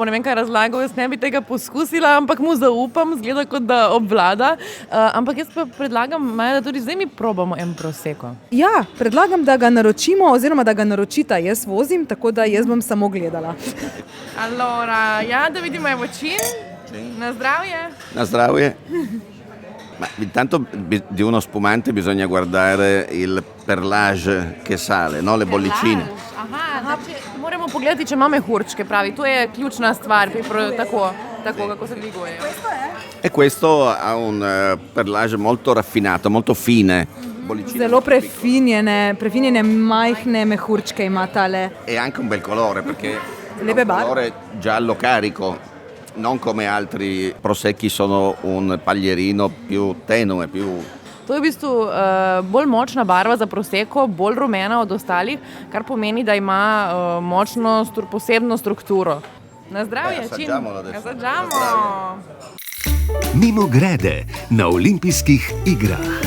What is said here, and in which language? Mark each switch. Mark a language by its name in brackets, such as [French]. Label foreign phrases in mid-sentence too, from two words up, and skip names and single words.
[Slovenian] Ne vem, kaj razlagal, jaz ne bi tega poskusila, ampak mu zaupam, zgleda kot da obvlada. Ampak jaz pa predlagam, Maja, da tudi zdaj mi probamo en Prosecco. Ja, predlagam, da ga naročimo oziroma da ga naročita. Jaz vozim, tako da jaz bom samo gledala. Allora, ja, da vidimo Evocin. Na zdravje. Na zdravje. [Italian] Ma intanto di uno spumante bisogna guardare il perlage che sale, no? Le bollicine. [Slovenian] Aha, moramo pogledati, če ima mehurčke, pravi. To je ključna stvar, tako kako se dviguje. [Italian] E questo ha un perlage molto raffinato, molto fine. [Slovenian] Zelo prefinjene majhne mehurčke ima tale. [Italian] E anche un bel colore, perché [Slovenian] Lepe [Italian] un colore giallo carico. Non come altri prosecchi, sono un paglierino più tenue, più... [Slovenian] To je v bistvu bolj močna barva za Prosecco, bolj rumena od ostalih, kar pomeni, da ima močno, posebno strukturo. Na zdravje, čim? Assaggiamo. Mimogrede na olimpijskih igrah.